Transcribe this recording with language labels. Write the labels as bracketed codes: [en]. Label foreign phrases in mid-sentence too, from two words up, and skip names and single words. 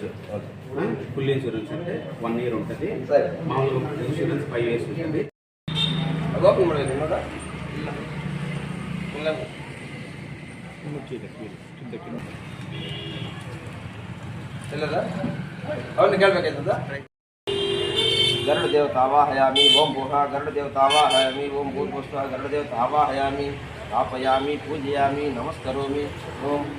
[te] ఫుల్ ఇన్సూరెన్స్ అంటే 1 ఇయర్ ఉంటుంది మామూలుగా ఇన్సూరెన్స్ 5 years ఉంటుంది [sa] गरुड़ देवता आवाहयामि ओम भूः गरुड़ देवता आवाहयामि ओम भूर्भुवः गरुड़ देवता आवाहयामि स्थापयामि पूजयामि नमस्करोमि ओम